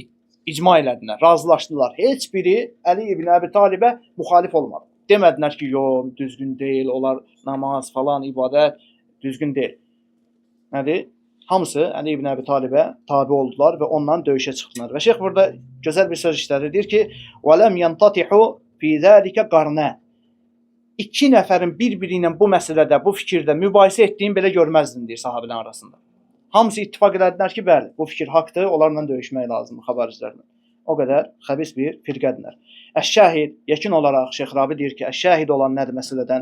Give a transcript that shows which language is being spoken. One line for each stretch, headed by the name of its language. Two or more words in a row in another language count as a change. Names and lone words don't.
Azerbaijani: İcma elədilər, razılaşdılar. Heç biri Əli ibn Abi Talibə müxalif olmadı. Demədilər ki, yox, düzgün deyil, onlar namaz falan, ibadət düzgün deyil. Nədir? Hamısı Əli ibn Əbi Talibə tabi oldular və ondan döyüşə çıxdılar. Və şeyx burada gözəl bir söz işlədir. Deyir ki,
Arabic: وَلَمْ يَنْتَطِحُ فِي ذَٰلِكَ قَرْنَ
Azerbaijani: İki nəfərin bir-biri ilə bu məsələdə, bu fikirdə mübahisə etdiyini belə görməzdin, deyir sahabilərin arasında. Hamısı ittifaq elədilər ki, bəli, bu fikir haqdır, onlarla döyüşmək lazımdır, xavariclərlə. O qədər xəbis bir firqədirlər. Əş-şahid, yekin olaraq Şeyx Rabi deyir ki, əş-şahid olan nədir məsələdən?